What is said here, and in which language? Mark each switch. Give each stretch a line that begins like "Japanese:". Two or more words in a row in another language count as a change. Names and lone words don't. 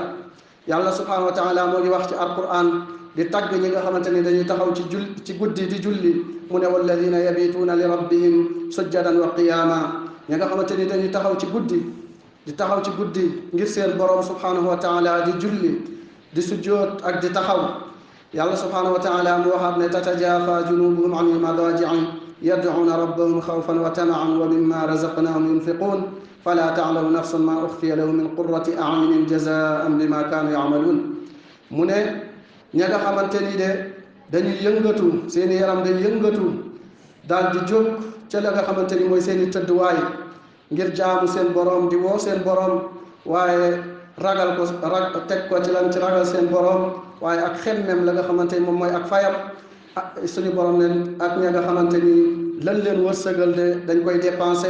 Wolof: yàlla
Arabic: سبحانه وتعالى
Wolof: moo ngi wax ci alquran di tagg ñi nga xamante ni dañuy taxaw ci guddi di julli mu ne
Arabic: والذين يبيتون لربهم سجدا وقياما
Wolof: ñi nga xamante ni dañuy taxaw ci guddi ngir seen borom
Arabic: سبحانه وتعالى
Wolof: di julli di sujjoot ak di taxaw.
Arabic: yàlla سبحانه وتعالى
Wolof: mu waxaat ne
Arabic: تتجافى جنوبهم عن المضاجع يدعون ربهم خوفا وطمعا ومما رزقناهم ينفقون فلا تعلم نفس ما أخفي لهم من قرة أعين جزاء بما كانوا يعملون.
Wolof: mu ne ña nga xamante ni de dañuy yëngatu seeni yaram day yëngatu daal di jóg ca la nga xamante ni mooy seeni tëdduwaay ngir jaamu seen borom di woo seen borom waaye teg ko ci ragal seen borom waaye ak xemmem la nga xamante ni moom mooy ak fayam suñu borom ne ak ña nga xamante ni lan leen wërsëgal de dañ koy dépensé.